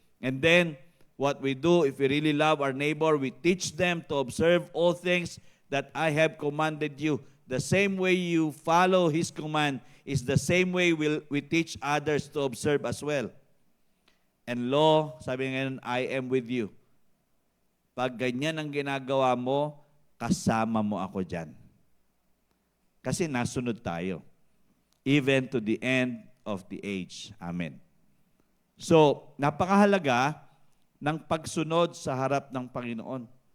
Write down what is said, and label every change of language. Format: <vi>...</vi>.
<en>And then, what we do, if we really love our neighbor, we teach them to observe all things that I have commanded you. The same way you follow His command is the same way we teach others to observe as well. And lo,</en> <tl>sabi ngayon,</tl> <en>I am with you.</en> <tl>Pag ganyan ang ginagawa mo, kasama mo ako dyan. Kasi nasunod tayo.</tl> <en>Even to the end of the age. Amen.</en> <tl>So, napakahalaga ng pagsunod sa harap ng Panginoon.</tl>